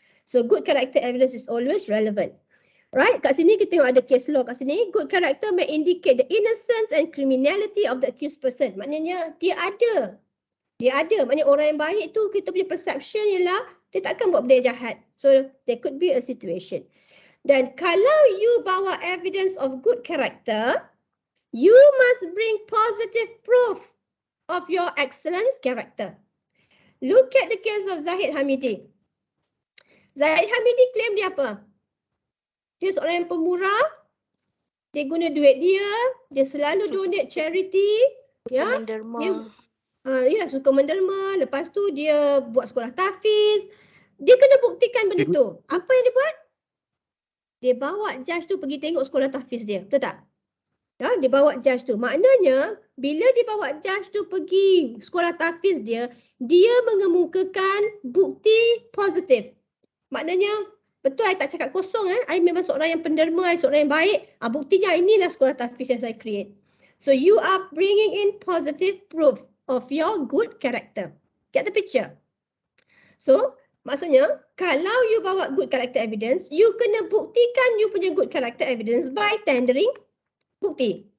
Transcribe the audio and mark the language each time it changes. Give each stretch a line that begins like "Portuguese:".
English: So good character evidence is always relevant. Right,
Malay: kat sini kita tengok ada case law kat sini.
English: Good character may indicate the innocence and criminality of the accused person.
Malay: Maknanya dia ada. Maknanya orang yang baik tu kita punya perception ialah dia takkan buat benda yang jahat.
English: So there could be a situation.
Malay: Dan kalau
English: you bawa evidence of good character, you must bring positive proof of your excellent character. Look at the case of Zahid Hamidi. Zahid Hamidi claim
Malay: dia apa? Dia seorang yang pemurah, dia guna duit dia selalu donate charity, ya. Dia suka menderma, lepas tu dia buat sekolah tahfiz. Dia kena buktikan benda tu. Apa yang dia buat? Dia bawa judge tu pergi tengok sekolah tahfiz dia, betul tak? Ya, dia bawa judge tu. Maknanya, bila dia bawa judge tu pergi sekolah tahfiz dia mengemukakan bukti positif. Maknanya, betul, saya tak cakap kosong. Saya memang seorang yang penderma, seorang yang baik. Buktinya inilah sekolah tahfiz yang saya create.
English: So you are bringing in positive proof of your good character. Get the picture? So
Malay: maksudnya, kalau
English: you bawa good character evidence, you
Malay: kena buktikan
English: you punya good character evidence by tendering bukti.